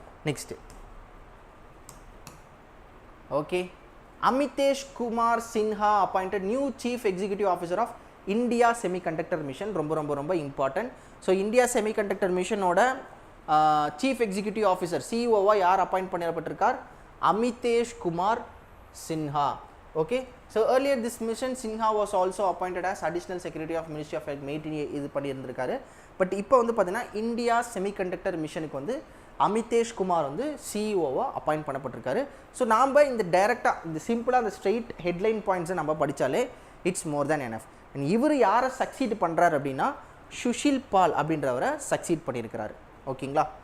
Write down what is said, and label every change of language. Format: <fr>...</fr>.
<en>Next, okay. Amitesh Kumar Sinha appointed new chief executive officer of India semiconductor mission.</en> <ta>ரொம்ப ரொம்ப ரொம்ப important. So India semiconductor மிஷனோட chief executive officer சிஇஓவாக யார் appoint பண்ணப்பட்டிருக்கார்?</ta> <en>Amitesh Kumar Sinha, okay. So earlier this mission Sinha was also appointed as additional secretary of Ministry of Health</en> <ta>இது பண்ணியிருந்திருக்காரு. But இப்போ வந்து பார்த்தீங்கன்னா India semiconductor மிஷனுக்கு வந்து அமிதேஷ் குமார் வந்து சிஇஓவாக அப்பாயிண்ட் பண்ணப்பட்டிருக்காரு. ஸோ நாம் இந்த டைரெக்டாக இந்த சிம்பிளாக அந்த ஸ்ட்ரெயிட் ஹெட்லைன் பாயிண்ட்ஸை நம்ம படித்தாலே</ta> <en>It's more than enough.</en> <ta>And இவர் யாரை சக்சீட் பண்ணுறாரு அப்படின்னா சுஷில் பால் அப்படின்றவரை சக்சீட் பண்ணியிருக்கிறாரு. ஓகேங்களா?</ta>